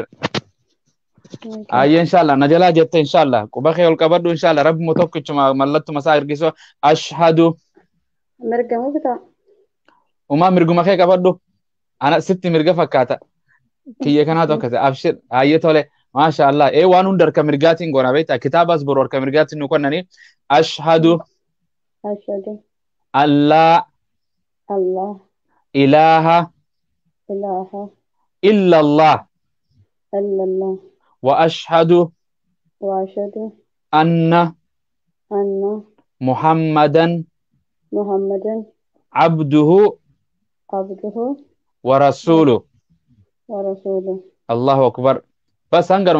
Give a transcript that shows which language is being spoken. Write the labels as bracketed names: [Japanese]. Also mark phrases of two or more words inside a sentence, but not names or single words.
[Oromo] Ayya inshallah najalaa jette inshallah quba kee ol qabadhu inshallah rabbuma tokkichuma mallattuma isaa ergisu ashhadu mirgamu bitaa umaa mirguma kee qabadhu ana sitti mirga fakkaata kiyya kanaatu akkasi abshir ayya tole maashaallah waan hunda harka mirgaatiin goona beektaa kitaabas boru harka mirgaatiin nu kennanii [Arabic] أشهد الله إله illallah وأشهد أن محمدا عبده ورسوله الله أكبر بس هنگرم